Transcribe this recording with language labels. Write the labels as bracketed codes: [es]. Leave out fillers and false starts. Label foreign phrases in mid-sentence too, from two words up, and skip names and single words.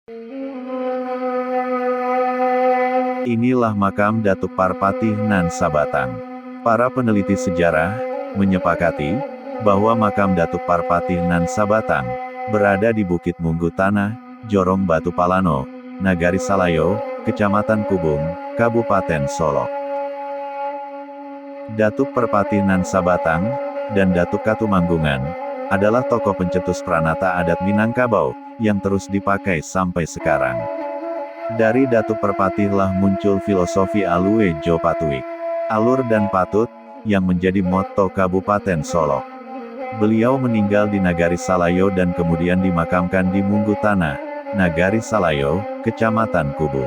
[id] Inilah makam Datuk Parpati Nan Sabatang. Para peneliti sejarah menyepakati bahwa makam Datuk Parpati Nan Sabatang berada di Bukit Munggu Tanah, Jorong Batu Palano, Nagari Salayo, Kecamatan Kubung, Kabupaten Solok. Datuk Parpati Nan Sabatang dan Datuk Katumanggungan adalah tokoh pencetus pranata adat Minangkabau yang terus dipakai sampai sekarang. Dari Datuk Parpati lah muncul filosofi [min] Alue Jo Patuik, [id] alur dan patut, yang menjadi motto Kabupaten Solok. Beliau meninggal di Nagari Salayo dan kemudian dimakamkan di Munggu Tanah, Nagari Salayo, Kecamatan Kubung.